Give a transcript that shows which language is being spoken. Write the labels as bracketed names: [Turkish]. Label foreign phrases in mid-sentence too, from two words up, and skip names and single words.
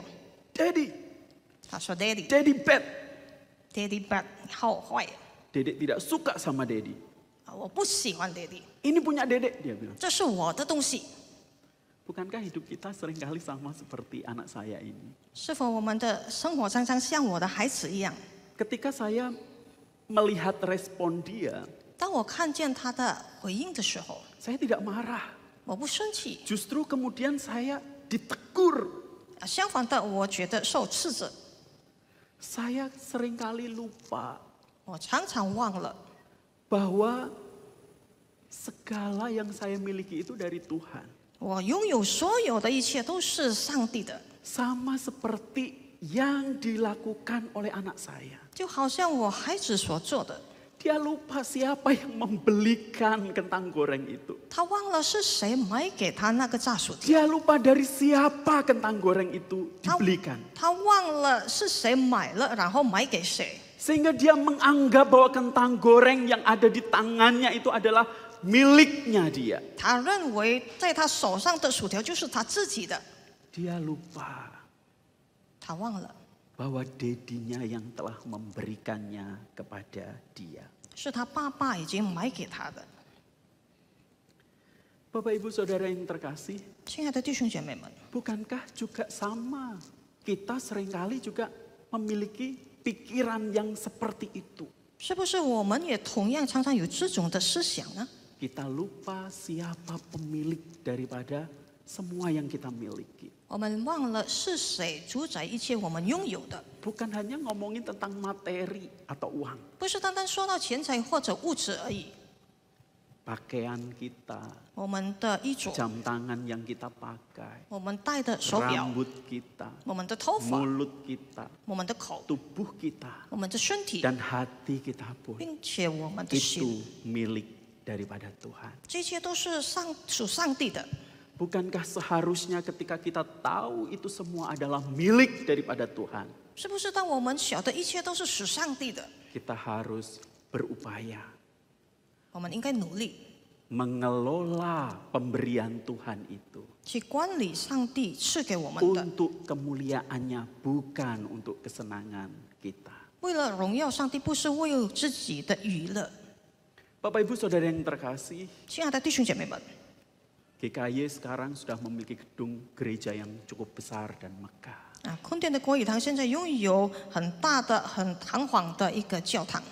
[Chinese] Daddy, 他说 ：“Daddy，Daddy [English] Daddy bad. bad， [Chinese] 好坏， [Indonesian] Dedek tidak suka sama Daddy. [Chinese] 我不喜欢 Daddy， [Indonesian] Ini punya Dedek, dia bilang. [Chinese] 这是我的东西。 [Indonesian] Bukankah hidup kita seringkali sama seperti anak saya ini? [Chinese] 是否我们的生活常常像我的孩子一样？ [Indonesian] Ketika saya melihat respon dia, [Chinese] 当我看见他的回应的时候， [Indonesian] saya tidak marah. [Chinese] 我不生气， [Indonesian] Justru kemudian saya ditegur. [Chinese] 相反的，我觉得受斥责。 [Indonesian] Saya seringkali lupa [Chinese] 我常常忘了， [Indonesian] bahwa segala yang saya miliki itu dari Tuhan. [Chinese] 我拥有所有的一切都是上帝的， [Indonesian] Sama seperti yang dilakukan oleh anak saya. [Chinese] 就好像我孩子所做的。 [Indonesian] Dia lupa siapa yang membelikan kentang goreng itu. [Chinese] 他忘了是谁买给他那个炸薯条， [Indonesian] Dia lupa dari siapa kentang goreng itu dibelikan. [Chinese] 他忘了是谁买了，然后买给谁， [Indonesian] Sehingga dia menganggap bahwa kentang goreng yang ada di tangannya itu adalah miliknya dia. [Chinese] 他认为在他手上的薯条就是他自己的， [Indonesian] Dia lupa [Chinese] 他忘了 [Indonesian] bahwa dedinya yang telah memberikannya kepada dia. [Chinese] 是他爸爸已经买给他的。 [Indonesian] Bapak Ibu Saudara yang terkasih, [Chinese] 亲爱的弟兄姐妹们， [Indonesian] bukankah juga sama? Kita seringkali juga memiliki pikiran yang seperti itu. [Chinese] 是不是我们也同样常常有这种的思想呢？ [Indonesian] Kita lupa siapa pemilik daripada semua yang kita miliki. [Chinese] 我们忘了是谁主宰一切我们拥有的， [Indonesian] Bukan hanya ngomongin tentang materi atau uang. [Chinese] 不是单单说到钱财或者物质而已。 [Indonesian] Pakaian kita, [Chinese] 我们的衣着， [Indonesian] jam tangan yang kita pakai, [Chinese] 我们戴的手表， [Indonesian] rambut kita, [Chinese] 我们的头发， [Indonesian] mulut kita, [Chinese] 我们的口， [Indonesian] tubuh kita, [Chinese] 我们的身体， [Indonesian] dan hati kita pun [Chinese] 并且我们的 [Indonesian] itu [Chinese] 心， [Indonesian] milik daripada Tuhan. [Chinese] 这些都是属上帝的。 [Indonesian] Bukankah seharusnya ketika kita tahu itu semua adalah milik daripada Tuhan, [Chinese] 是不是当我们晓得一切都是属上帝的， [Indonesian] kita harus berupaya [Chinese] 我们应该努力 [Indonesian] mengelola pemberian Tuhan itu [Chinese] 去管理上帝赐给我们的， [Indonesian] untuk kemuliaannya, bukan untuk kesenangan kita. [Chinese] 为了荣耀上帝，不是为了自己的娱乐。 [Indonesian] Bapak Ibu Saudara yang terkasih, [Chinese] 亲爱的弟兄姐妹们， [Indonesian] GKY sekarang sudah memiliki gedung gereja yang cukup besar dan megah. [Chinese] 坤甸的国语堂现在拥有很大的、很堂皇的一个教堂。